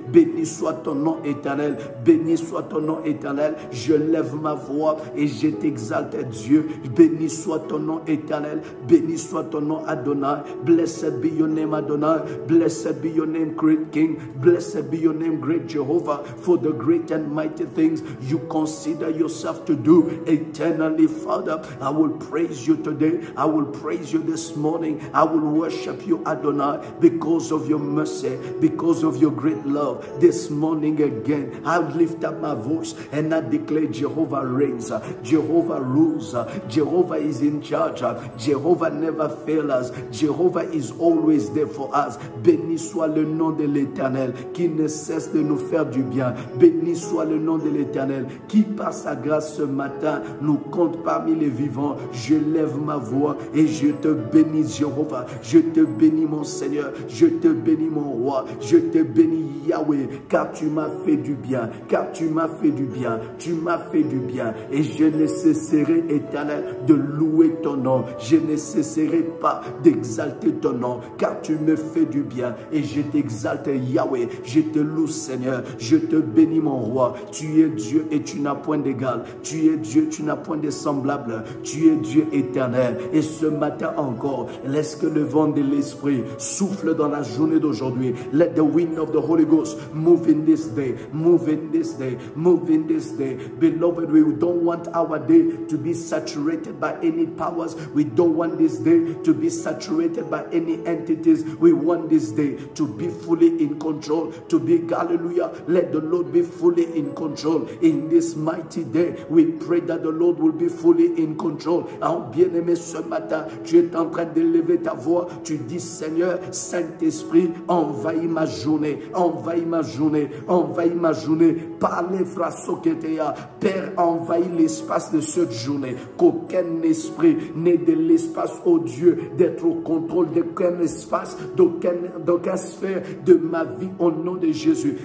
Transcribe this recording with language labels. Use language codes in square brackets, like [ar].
[fr] Béni soit ton nom éternel, béni soit ton nom éternel. Je lève ma voix et je t'exalte, Dieu. Béni soit ton nom éternel, béni soit ton nom Adonai. [en] Blessed be your name, Adonai. Blessed be your name, great King. Blessed be your name, great Jehovah, for the great and mighty things you consider yourself to do eternally, Father. I will praise you today. I will praise you this morning. I will worship you, Adonai, because of your mercy, because of your great love. This morning again, I lift up my voice and I declare Jehovah reigns, Jehovah rules, Jehovah is in charge, Jehovah never fails us, Jehovah is always there for us. [fr] Béni soit le nom de l'Éternel qui ne cesse de nous faire du bien. Béni soit le nom de l'Éternel qui par sa grâce ce matin nous compte parmi les vivants. Je lève ma voix et je te bénis, Jéhovah. Je te bénis, mon Seigneur. Je te bénis, mon roi. Je te bénis, Yahweh, car tu m'as fait du bien, car tu m'as fait du bien, tu m'as fait du bien, et je ne cesserai, Éternel, de louer ton nom. Je ne cesserai pas d'exalter ton nom, car tu me fais du bien, et je t'exalte, Yahweh. Je te loue, Seigneur. Je te bénis, mon roi. Tu es Dieu et tu n'as point d'égal. Tu es Dieu, tu n'as point de semblable. Tu es Dieu éternel. Et ce matin encore, laisse que le vent de l'Esprit souffle dans la journée d'aujourd'hui. [en] Let the wind of the Holy Ghost move in this day, move in this day, move in this day. Beloved, we don't want our day to be saturated by any powers. We don't want this day to be saturated by any entities. We want this day to be fully in control, to be, hallelujah, let the Lord be fully in control in this mighty day. We pray that the Lord will be fully in control. [fr] En bien-aimé, ce matin, tu es en train d'élever ta voix. Tu dis, Seigneur, Saint-Esprit, envahis ma journée, envahis ma journée, envahis ma journée. Parlez, Frasoketea. Père, envahis l'espace de cette journée. Qu'aucun esprit n'ait de l'espace, oh Dieu, d'être au contrôle d'aucun espace, d'aucun sphère de ma vie au nom de Jésus.